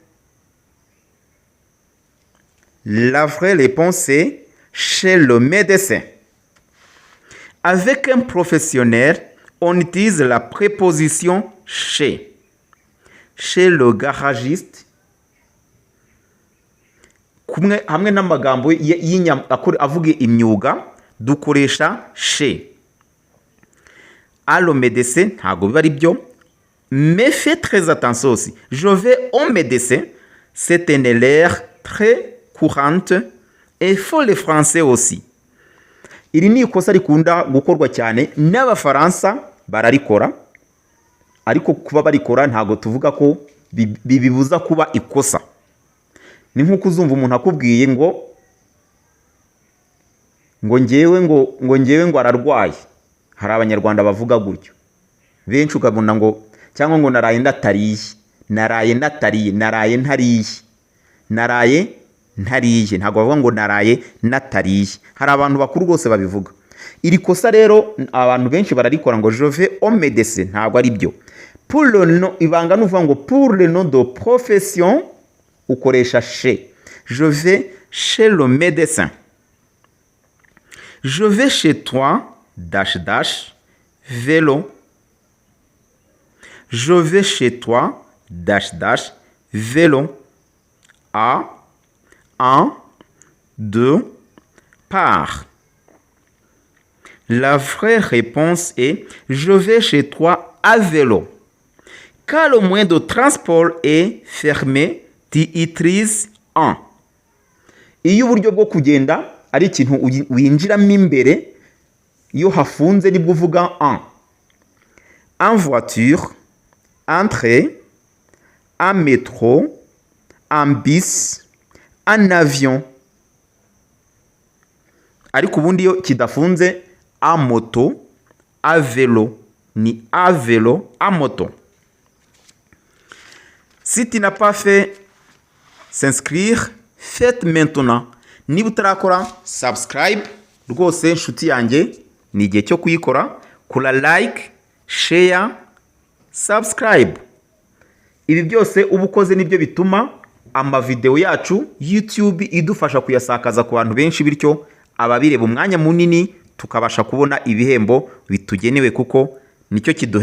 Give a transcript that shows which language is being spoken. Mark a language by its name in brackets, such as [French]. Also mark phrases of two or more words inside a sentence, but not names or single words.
[French] La vraie réponse est chez le médecin. Avec un professionnel, on utilise la préposition chez. Chez le garagiste. [Kinyarwanda] Hamwe n'amagambo avuga imyuga dukoresha chez. [French] À le médecin [Kinyarwanda] ntago biba ari byo, [French] mais faites très attention aussi. Je vais au médecin, c'est une erreur très courante et faut les Français aussi. [Kinyarwanda] Iri ni ikosa rikunda gukorwa cyane n'Abafaransa bararikora, ariko kuba barikora ntago tuvuga ko bibibuza kuba ikosa. Ni nkuko uzumva umuntu akubwiye ngo ngewe ararwaye. Hari abanyarwanda bavuga gutyo. Benshi ukabona ngo cyangwa ngo naraye ndatariye, naraye natariye, naraye ntariye, naraye ntariye. Ntago bavuga ngo naraye natariye. Hari abantu bakuru rwose babivuga. Iri kosa rero abantu benshi bararikora ngo [French] je vais au médecin, [Kinyarwanda] ntago ari byo. [French] Pour le nom, [Kinyarwanda] ibanga nuvuga ngo [French] pour le nom de profession [Kinyarwanda] ukoresha chez. [French] Je vais chez le médecin. Je vais chez toi [English] dash dash [French] vélo. Je vais chez toi [English] dash dash [French] vélo. À, un, deux, par. La vraie réponse est je vais chez toi à vélo. Quand le moyen de transport est fermé, tu utilises en. [Kinyarwanda] Iyo uburyo bwo kugenda ari ikintu winjiramo imbere, iyo hafunze nibwo uvuga en. [French] En voiture, en train, en métro, en bus, en avion. [Kinyarwanda] Ariko ubundi iyo kidafunze [French] a moto, a vélo, [Kinyarwanda] ni [French] a vélo, a moto. Si tu n'as pas fait s'inscrire, faites maintenant. [Kinyarwanda] Niba utarakora subscribe, rwose nshuti yanjye ni igihe cyo kuyikora, kura [English] like, share, subscribe. [Kinyarwanda] Ibi byose uba ukoze nibyo bituma amavideo yacu YouTube idufasha kuyasakaza ku bantu benshi, bityo ababireba umwanya munini tukabasha kubona ibihembo bitugenewe, kuko nicyo kiduhemba.